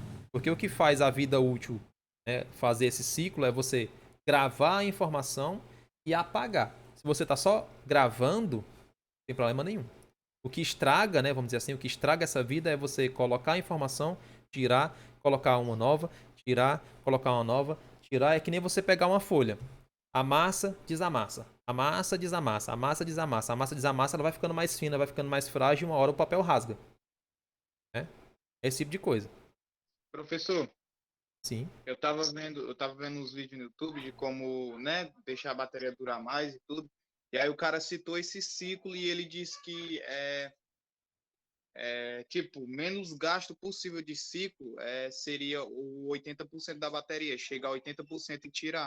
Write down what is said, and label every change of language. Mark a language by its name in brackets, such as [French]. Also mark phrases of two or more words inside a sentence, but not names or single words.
[Portuguese] Porque o que faz a vida útil, né, fazer esse ciclo é você gravar a informação e apagar. Se você está só gravando, não tem problema nenhum. O que estraga, né, vamos dizer assim, o que estraga essa vida é você colocar a informação, tirar, colocar uma nova, tirar, colocar uma nova, tirar. É que nem você pegar uma folha. Amassa, desamassa. Amassa, desamassa. Amassa, desamassa. Amassa, desamassa, ela vai ficando mais fina, vai ficando mais frágil e uma hora o papel rasga. Né? Esse tipo de coisa. Professor, sim. Eu tava vendo uns vídeos no YouTube de como, né, deixar a bateria durar mais e tudo. E aí o cara citou esse ciclo e ele disse que tipo, menos gasto possível de ciclo seria o 80% da bateria, chegar a 80% e tirar.